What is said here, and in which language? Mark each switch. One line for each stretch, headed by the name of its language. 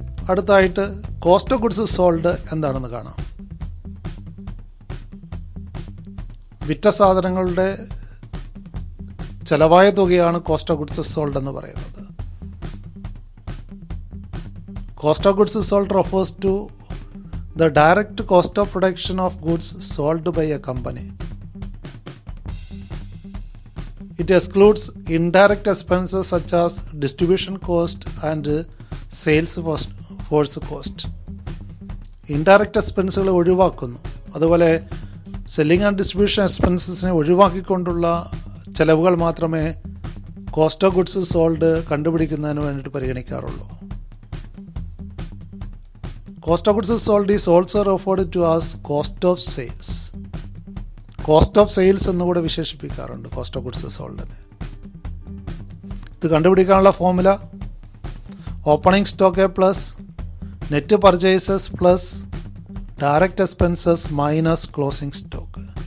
Malayalam: അടുത്തായിട്ട് cost of goods sold എന്താണെന്ന് കാണാം. വിറ്റ സാധനങ്ങളുടെ ചെലവായ തുകയാണ് കോസ്റ്റ് ഓഫ് ഗുഡ്സ് സോൾഡ് എന്ന് പറയുന്നത്.
English: Cost of goods sold refers to the direct cost of production of goods sold by a company. It excludes indirect expenses such as distribution cost and sales force cost.
Malayalam: Indirect expenses ഒഴിവാക്കുന്നു. അതുപോലെ selling and distribution എക്സ്പെൻസസിനെ ഒഴിവാക്കിക്കൊണ്ടുള്ള ചെലവുകൾ മാത്രമേ cost of goods sold കണ്ടുപിടിക്കുന്നതിന് വേണ്ടിയിട്ട് പരിഗണിക്കാറുള്ളൂ.
English: Cost of goods sold is also referred to as cost of sales.
Malayalam: Cost of sales എന്നുകൂടെ വിശേഷിപ്പിക്കാറുണ്ട് cost of goods സോൾഡിനെ. ഇത് കണ്ടുപിടിക്കാനുള്ള formula opening stock plus net purchases plus direct expenses minus closing stock.